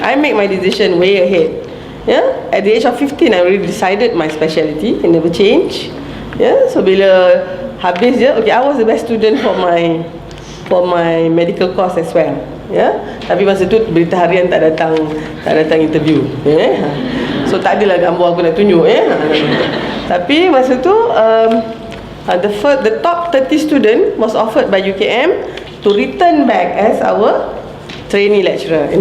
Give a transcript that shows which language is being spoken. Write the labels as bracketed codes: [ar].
[en] I make my decision way ahead. At the age of 15, I already decided my specialty. It never change. So [ms] bila habis [en] okay, I was the best student for my medical course as well. [ms] Tapi masa tu berita harian tak datang interview. So tak adalah gambar aku nak tunjuk. Tapi masa tu [en] the top 30 student was offered by UKM to return back as our trainee lecturer.